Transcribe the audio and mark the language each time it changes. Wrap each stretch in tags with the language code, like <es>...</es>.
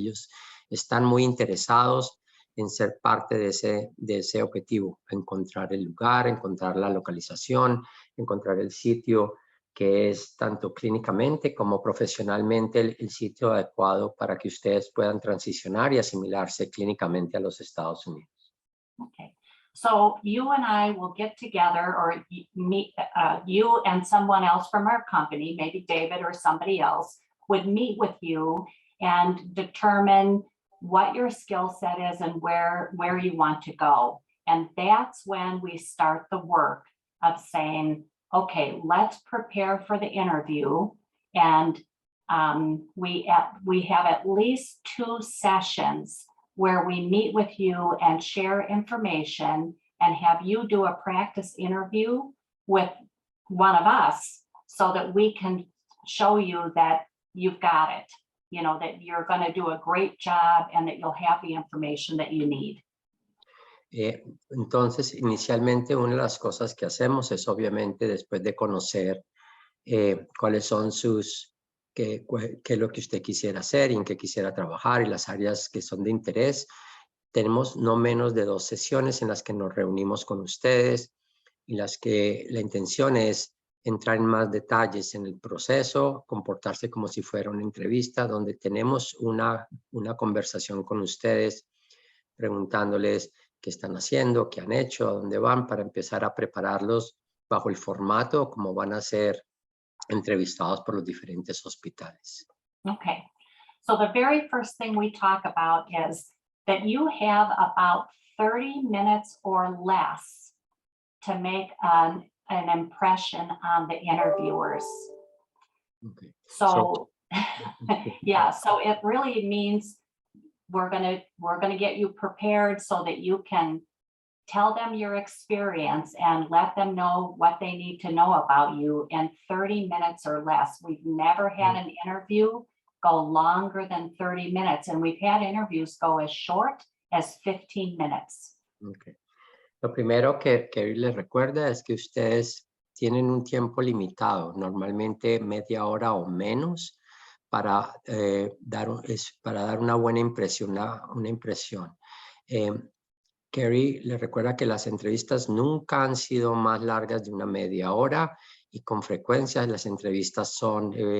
<es>Ellos están muy interesados en ser parte de ese objetivo, encontrar el lugar, encontrar la localización, encontrar el sitio que es tanto clínicamente como profesionalmente el sitio adecuado para que ustedes puedan transicionar y asimilarse clínicamente a los Estados Unidos.</es> <en>Okay, so you and I will get together, or meet, you and someone else from our company, maybe David or somebody else, would meet with you and determine what your skill set is and where you want to go. And that's when we start the work of saying, okay, let's prepare for the interview. And we have at least 2 sessions where we meet with you and share information and have you do a practice interview with one of us so that we can show you that you've got it, you know, that you're going to do a great job and that you'll have the information that you need.</en> <es>Entonces, inicialmente una de las cosas que hacemos es obviamente después de conocer cuáles son qué es lo que usted quisiera hacer y en qué quisiera trabajar y las áreas que son de interés. Tenemos no menos de 2 sesiones en las que nos reunimos con ustedes y las que la intención es entrar en más detalles en el proceso, comportarse como si fuera una entrevista donde tenemos una conversación con ustedes preguntándoles qué están haciendo, qué han hecho, a dónde van, para empezar a prepararlos bajo el formato como van a ser entrevistados por los diferentes hospitales.</es> <en>Okay, so the very first thing we talk about is that you have about 30 minutes or less to make an impression on the interviewers. Okay. So yeah, so it really means we're gonna get you prepared so that you can tell them your experience and let them know what they need to know about you in 30 minutes or less. We've never had an interview go longer than 30 minutes, and we've had interviews go as short as 15 minutes. Okay.</en> <es>Lo primero que les recuerda es que ustedes tienen un tiempo limitado, normalmente media hora o menos, para dar una buena impresión, una impresión. Carrie le recuerda que las entrevistas nunca han sido más largas de una media hora y con frecuencia las entrevistas son</es>